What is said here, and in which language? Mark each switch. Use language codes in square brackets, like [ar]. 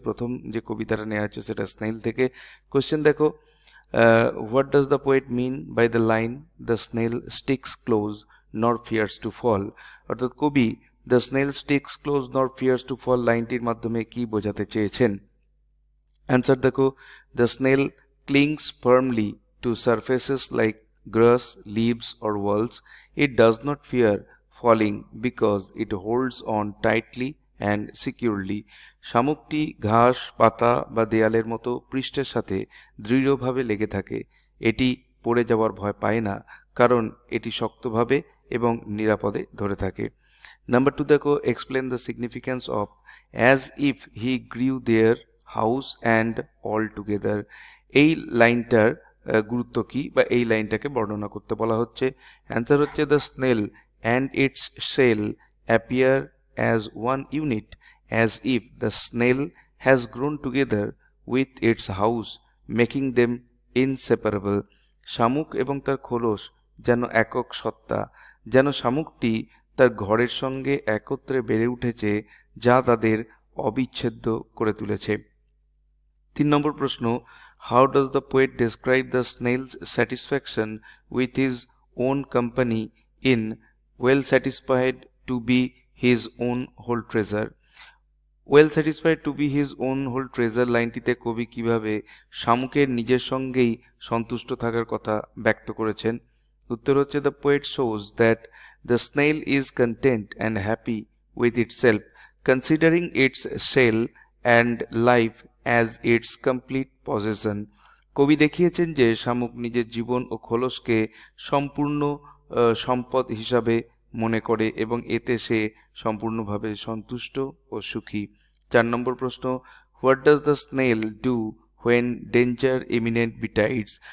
[bn] প্রথম যে কবিতাটা নেওয়া হচ্ছে সেটা স্নেইল থেকে। কোয়েশ্চেন দেখো, [en] What does the poet mean by the line the snail sticks close nor fears to fall? [bn] অর্থাৎ কবি [en] the snail sticks close nor fears to fall [bn] লাইনটির মাধ্যমে কি বোঝাতে চেয়েছেন? অ্যান্সার দেখো, [en] The snail clings firmly to surfaces like grass, leaves or walls. It does not fear falling because it holds on tightly and securely. [bn] শামুকটি ঘাস, পাতা বা দেয়ালের মতো পৃষ্ঠের সাথে দৃঢ়ভাবে লেগে থাকে। এটি পড়ে যাওয়ার ভয় পায় না কারণ এটি শক্তভাবে এবং নিরাপদে ধরে থাকে। নাম্বার 2 দেখো, [en] explain the significance of as if he grew their house and all together. [bn] এই লাইনটার গুরুত্ব কি বা এই লাইনটাকে বর্ণনা করতে বলা হচ্ছে। অ্যান্সার হচ্ছে, [en] The snail and its shell appear as one unit as if the snail has grown together with its house making them inseparable. [bn] শামুক এবং তার খোলস যেন একক সত্তা, যেন শামুকটি তার ঘরের সঙ্গে একত্রে বেড়ে উঠেছে যা তাদের অবিচ্ছেদ্য করে তুলেছে। 3 নম্বর প্রশ্ন, [en] how does the poet describe the snail's satisfaction with his own company in well satisfied to be his own whole treasure? well satisfied to be his own whole treasure [bn] লাইনটিতে কবি কিভাবে শামুকের নিজের সঙ্গেই সন্তুষ্ট থাকার কথা ব্যক্ত করেছেন? উত্তর হচ্ছে, [en] the poet shows that the snail is content and happy with itself, considering its shell and life as its complete possession. [bn] কবি দেখিয়েছেন যে শামুক নিজের জীবন ও খোলসকে সম্পূর্ণ সম্পদ হিসাবে মনে করে এবং এতে সে সম্পূর্ণভাবে সন্তুষ্ট ও সুখী। 4 নম্বর প্রশ্ন, [en] What does the snail do when danger imminent betides?